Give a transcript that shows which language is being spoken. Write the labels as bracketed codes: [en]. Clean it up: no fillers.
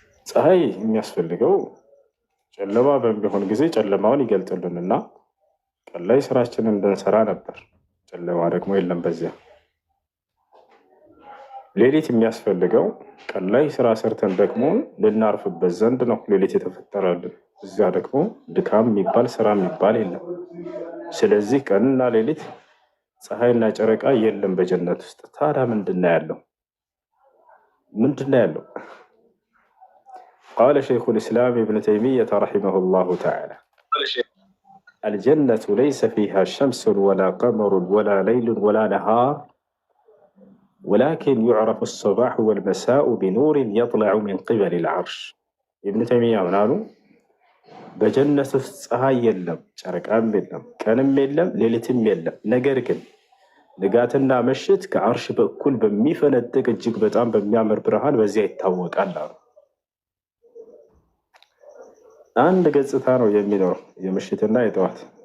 [am] ፀሐይ የሚያስፈልገው ጨለማ በሚሆን ጊዜ ጨለማውን ይገልጥልንና ቀን ላይ ስራችንን እንድንሰራ ነበር። ጨለማ ደግሞ የለም በዚያ። ሌሊት የሚያስፈልገው ቀን ላይ ስራ ሰርተን ደግሞ ልናርፍበት ዘንድ ነው ሌሊት የተፈጠረልን። እዚያ ደግሞ ድካም የሚባል ስራ የሚባል የለም። ስለዚህ ቀንና ሌሊት ፀሐይና ጨረቃ የለም በጀነት ውስጥ። ታዲያ ምንድነው ያለው? [ar] ቃለ ሸይኹል ኢስላም ኢብኑ ተይሚየተ ረሒመሁላሁ ተዓላ الجنة ليس فيها شمس ولا قمر ولا ليل ولا نهار ولكن يعرف الصباح والمساء بنور يطلع من قبل العرش. [am] ابن تيمية منالو በጀነት ውስጥ ፀሐይ የለም፣ ጨረቃም የለም፣ ቀንም የለም፣ ሌሊትም የለም። ነገር ግን ንጋትና ምሽት ከአርሽ በኩል በሚፈነጥቅ እጅግ በጣም በሚያምር ብርሃን በዚያ ይታወቃል አሉ። አንድ ገጽታ ነው የሚኖረው የምሽትና የጠዋት